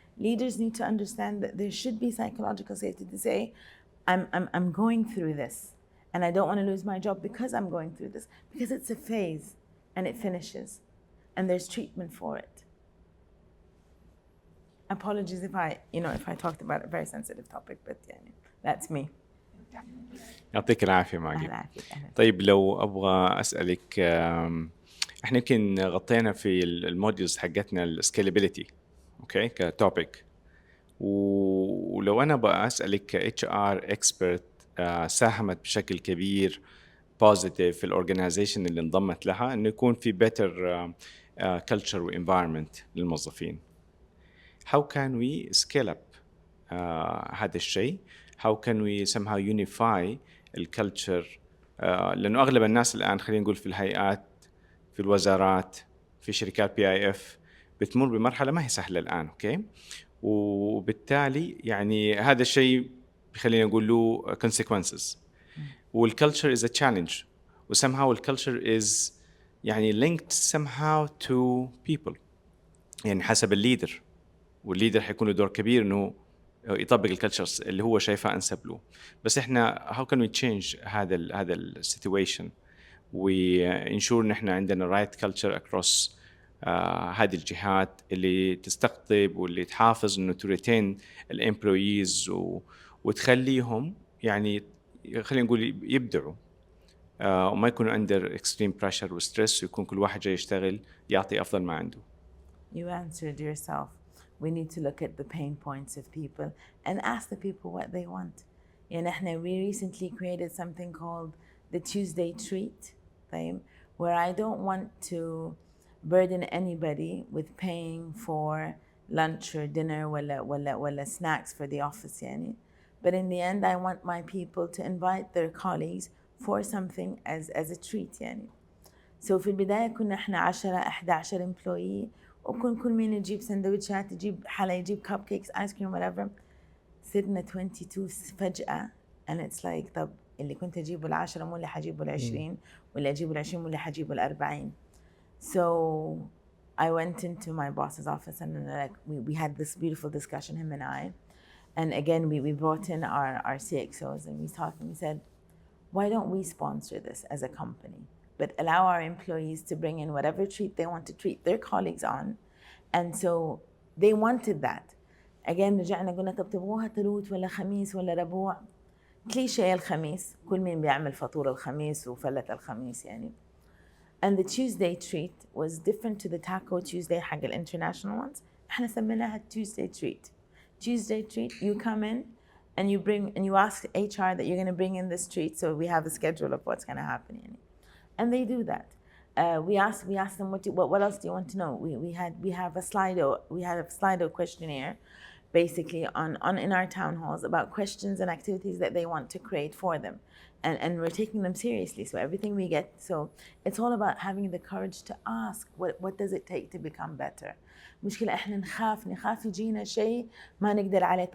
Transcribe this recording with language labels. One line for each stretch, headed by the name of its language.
English: Leaders need to understand that there should be psychological safety to say, I'm going through this, and I don't want to lose my job because I'm going through this, because it's a phase and it finishes, and there's treatment for it. Apologies if I talked about a very sensitive topic, but that's me.
Arabic: يعطيك العافية ماجي. الله يعافيك. أهلاً. طيب لو أبغى أسألك إحنا يمكن غطينا في الموديولز حقتنا السكيلابيليتي أوكي كتوبيك، ولو أنا بقى أسألك
English: HR expert
Arabic: ساهمت بشكل كبير
English: positive
Arabic: في الأورجنايزيشن اللي انضمت لها إنه يكون في
English: better culture
Arabic: و
English: environment
Arabic: للموظفين.
English: How can we scale up
Arabic: هذا الشيء؟
English: How can we somehow unify
Arabic: الكالتشر؟ لأنه أغلب الناس الآن خلينا نقول في الهيئات، في الوزارات، في شركات PIF بتمر بمرحلة ما هي سهلة الآن، أوكي؟ وبالتالي يعني هذا الشيء خلينا نقول له
English: consequences. والculture is a challenge. وsomehow الculture is
Arabic: يعني
English: linked somehow to people.
Arabic: يعني حسب الليدر، والليدر حيكون له دور كبير إنه يطبق الكالتشرز اللي هو شايفها أنسب له. بس إحنا
English: how can we change
Arabic: هذا ال
English: situation ensure
Arabic: إن إحنا عندنا
English: right culture across
Arabic: هذه الجهات اللي تستقطب واللي تحافظ إنه
English: to retain
Arabic: الemployees وتخليهم يعني خلينا نقول يبدعوا وما يكونوا
English: under extreme pressure
Arabic: و
English: stress،
Arabic: ويكون كل واحد جاي يشتغل يعطي أفضل ما عنده.
English: You answered yourself. We need to look at the pain points of people and ask the people what they want. We recently created something called the Tuesday Treat, where I don't want to burden anybody with paying for lunch or dinner
Arabic: ولا
English: snacks for the office. But in the end, I want my people to invite their colleagues for something as a treat. So
Arabic: في البداية كنا احنا 10-11 employee، وكل مين يجيب سندوتشات، يجيب حلا، يجيب كاب كيكس، ايس كريم،
English: whatever.
Arabic: صرنا 22 فجأة،
English: and it's like
Arabic: طب اللي كنت أجيبه 10 مو اللي حجيبه 20، واللي أجيبه 20 مو اللي حجيبه 40.
English: So I went into my boss's office and we had this beautiful discussion, him and I. And again, we brought in our CXOs and we talked and we said, why don't we sponsor this as a company? But allow our employees to bring in whatever treat they want to treat their colleagues on. And so they wanted that.
Arabic: Again, رجعنا قلنا طب تبغوها تلوت ولا خميس ولا ربوع؟ كليشيه الخميس، كل مين بيعمل فطور الخميس وفلة الخميس
English: And the Tuesday treat was different to the Taco Tuesday حق international ones.
Arabic: احنا سميناها
English: Tuesday treat. Tuesday treat, you come in and you ask HR that you're going to bring in this treat, so we have a schedule of what's going to happen. And they do that. We asked them what else do you want to know. We have a Slido questionnaire, basically on in our town halls about questions and activities that they want to create for them, and we're taking them seriously. So everything we get, so it's all about having the courage to ask what does it take to become better.
Arabic: مشكلة احنا نخاف يجينا شيء ما نقدر عليه.